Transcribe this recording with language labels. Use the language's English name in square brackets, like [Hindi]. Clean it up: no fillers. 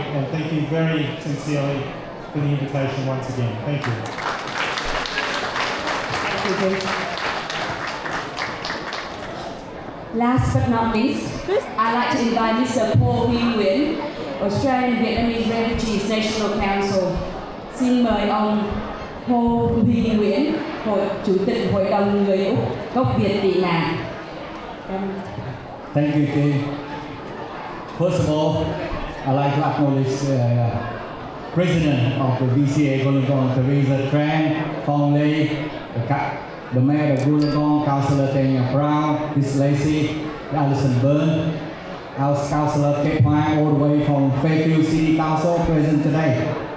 [English] And thank you very sincerely for the invitation once again. Thank you. Thank you. Last but not least, I'd like to invite Mr. Paul Nguyen, Australian Vietnamese Refugees National Council. [Vietnamese] Xin mời ông Paul Nguyen, Chủ tịch Hội đồng Người Úc gốc Việt tị nạn. [English] Thank you, Kay. First of all, I'd like to acknowledge President of the VCA Wollongong, Teresa Tran, Phong Lê, the Mayor of Wollongong, Councillor Tanya Brown, Chris Lacey, Alison Byrne, our Councillor Kate Pine, all the way from Fairfield City Council, present today.